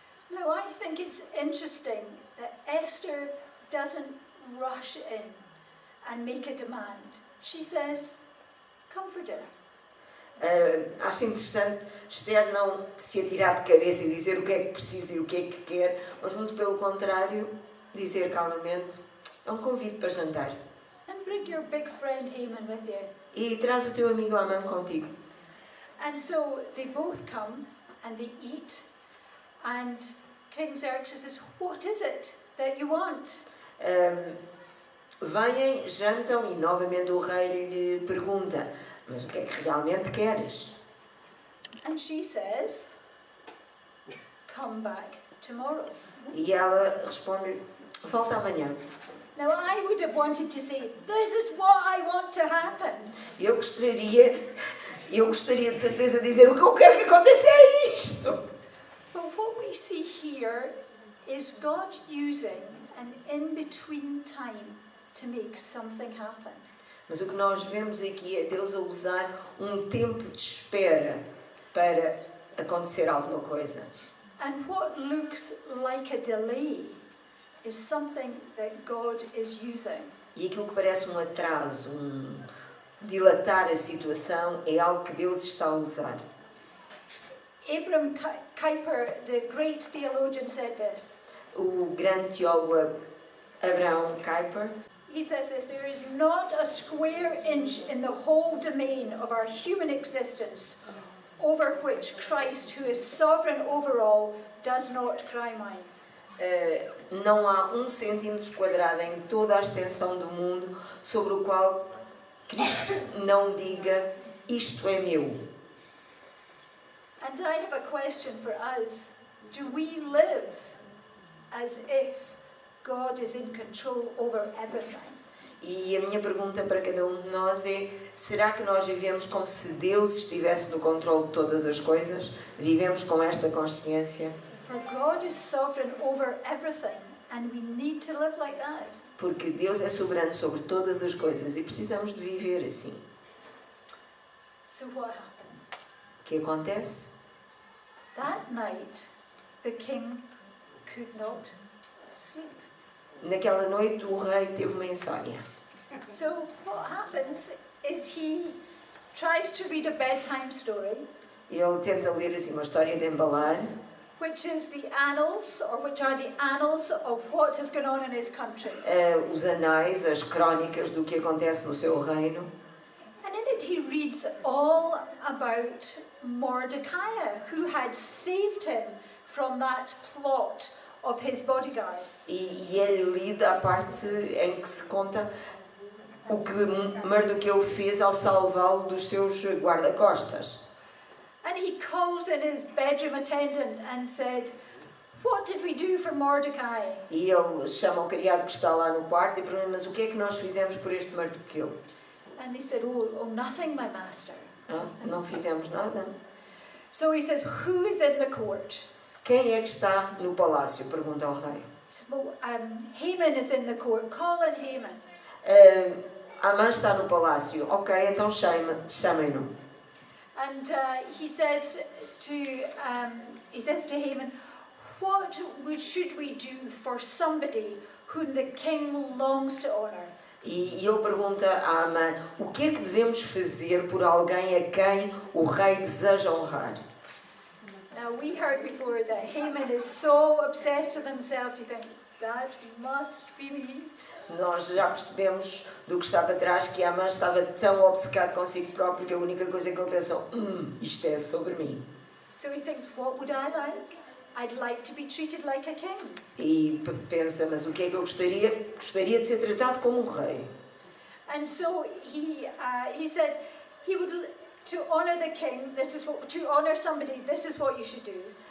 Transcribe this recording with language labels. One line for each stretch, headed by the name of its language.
English: Now, I think it's interesting that Esther doesn't rush in and make a demand. She says, come for dinner.
Portuguese: Acho interessante Esther não se atirar de cabeça e dizer o que é que precisa e o que é que quer, mas muito pelo contrário, dizer calmamente, é um convite para jantar.
English: And bring your big friend Haman with you.
Portuguese: E traz o teu amigo Amã contigo.
English: And so they both come and they eat, and King Xerxes says, what is it that you want?
Portuguese: Vêm, jantam e novamente o rei lhe pergunta, mas o que é que realmente queres?
English: And she says, come back tomorrow.
Portuguese: E ela responde, volta amanhã.
English: Now I would have wanted to say, this is what I want to happen.
Portuguese: Eu gostaria de certeza de dizer, o que eu quero que aconteça é isto.
English: But what we see here is God using an in-between time to make something happen.
Portuguese: Mas o que nós vemos aqui é Deus a usar um tempo de espera para acontecer alguma coisa.
English: And what looks like a delay is something that God is using.
Portuguese: E aquilo que parece um atraso, dilatar a situação, é algo que Deus está a usar.
English: Abraham Kuyper, the great theologian, said this.
Portuguese: O grande teólogo Abraham Kuyper,
English: he says this, there is not a square inch in the whole domain of our human existence over which Christ, who is sovereign over all, does not cry mine.
Portuguese: Não há 1 centímetro quadrado em toda a extensão do mundo sobre o qual Cristo não diga, isto é meu.
English: And I have a question for us. Do we live as if God is in control over everything?
Portuguese: E a minha pergunta para cada um de nós é, será que nós vivemos como se Deus estivesse no controle de todas as coisas? Vivemos com esta consciência?
English: For God is sovereign over everything, and we need to live like that.
Portuguese: Porque Deus é soberano sobre todas as coisas e precisamos de viver assim.
English: So what happens?
Portuguese: O que acontece?
English: That night, the king could not sleep.
Portuguese: Naquela noite o rei teve uma insónia.
English: So what happens is he tries to read a bedtime story.
Portuguese: Ele tenta ler assim uma história de embalar.
English: Which is the annals, or which are the annals of what has gone on in his country.
Portuguese: Os anais, as crónicas do que acontece no seu reino.
English: And in it he reads all about Mordecai, who had saved him from that plot of his bodyguards.
Portuguese: E é lida a parte em que se conta o que Mardoqueu fez ao salvá-lo dos seus guarda-costas.
English: And he calls in his bedroom attendant and said, what did we do for Mordecai?
Portuguese: E ele chama o criado que está lá no quarto e pergunta, mas o que é que nós fizemos por este Mardoqueu?
English: And they said, oh, nothing, my master.
Portuguese: Não fizemos nada.
English: So he says, who is in the court?
Portuguese: Quem é que está no palácio? Pergunta ao rei.
English: He says, well, Haman is in the court. Call in Haman.
Portuguese: Amã está no palácio. Ok, então chamem-no.
English: And he says to Haman, what should we do for somebody whom the king longs to honor?
Portuguese: E ele pergunta a Amã, o que é que devemos fazer por alguém a quem o rei deseja honrar?
English: Now we heard before that Haman is so obsessed with himself, he thinks, that must be me.
Portuguese: Nós já percebemos do que está para trás que Amã estava tão obcecado consigo próprio que a única coisa que ele pensou, isto é sobre mim.
English: So he thinks, what would I like? I'd like to be treated like a king.
Portuguese: E pensa, mas o que é que eu gostaria? Gostaria de ser tratado como um rei.
English: And so he said he would, to honor the king, to honor somebody, this is what you should do.